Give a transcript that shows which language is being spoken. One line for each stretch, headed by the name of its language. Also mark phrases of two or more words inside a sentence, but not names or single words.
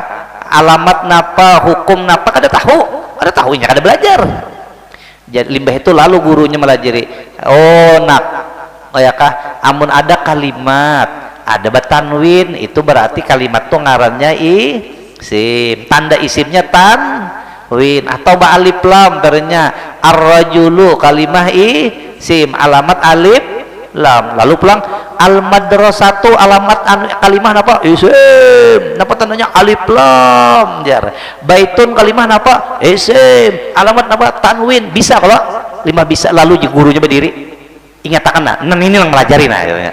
Banjar: Alamat napa, hukum napa kada tahu. Ada tahunya kada belajar. Jadi limbah itu lalu gurunya melajari. Oh nak, ya kah? Amun ada kalimat, ada batanwin, itu berarti kalimat tuh ngarannya isim. Tanda isimnya tanwin atau ba alif lam berenya ar-rajulu kalimah isim, alamat alif lam. Lalu pulang al-madrasatu alamat kalimah napa? Isim. Napa tandanya alif lam jar. Baitun kalimah napa? Isim. Alamat napa? Tanwin. Bisa kalau 5 bisa. Lalu gurunya berdiri ingatakan nah ini yang melajari nah katanya.